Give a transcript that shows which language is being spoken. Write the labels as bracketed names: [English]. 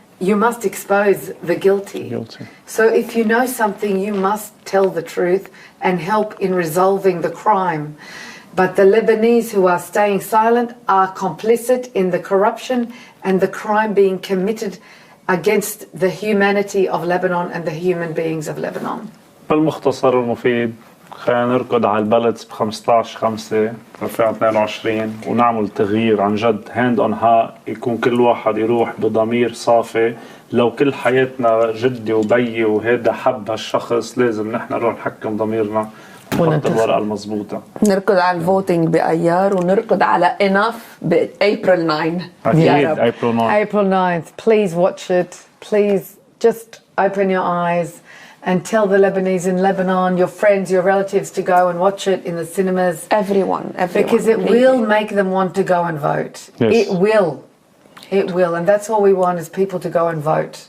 [English] You must expose the guilty. So if you know something, you must tell the truth and help in resolving the crime. But the Lebanese who are staying silent are complicit in the corruption and the crime being committed against the humanity of Lebanon and the human beings of Lebanon. [Arabic] بالمختصر المفيد خلينا نركض على البلد ب 15/5/2022 ونعمل تغيير عن جد [English] hand on ها [Arabic] يكون كل واحد يروح بضمير صافي. لو كل حياتنا جدي وبيي وهذا حب هالشخص لازم نحن نروح نحكم ضميرنا ونحط الورقة المضبوطة. نركض على الفوتينج بأيار ونركض على enough بأبريل 9. أكيد [English] April 9th. Please watch it. Please just open your eyes and tell the Lebanese in Lebanon, your friends, your relatives to go and watch it in the cinemas. Everyone. Because it will make them want to go and vote. Yes. It will. And that's all we want is people to go and vote.